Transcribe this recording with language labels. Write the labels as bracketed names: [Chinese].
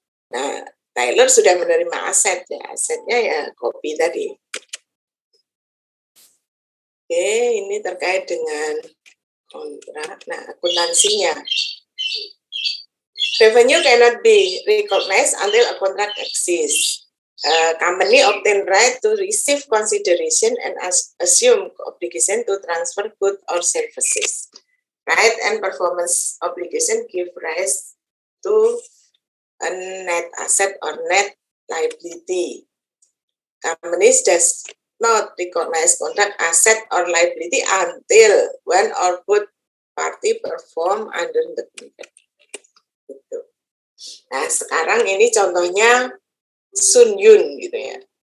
[Indonesian] Nah, Tyler sudah menerima aset ya, asetnya ya kopi tadi. Oke, ini terkait dengan kontrak. Nah, akuntansinya. [English] Revenue cannot be recognized until a contract exists. Company obtain right to receive consideration and assume obligation to transfer goods or services. Right and performance obligation give rise to a net asset or net liability. Companies does not recognize contract asset or liability until one or both party perform under the contract. [Indonesian] Gitu. Nah sekarang ini contohnya Sun Yun gitu ya.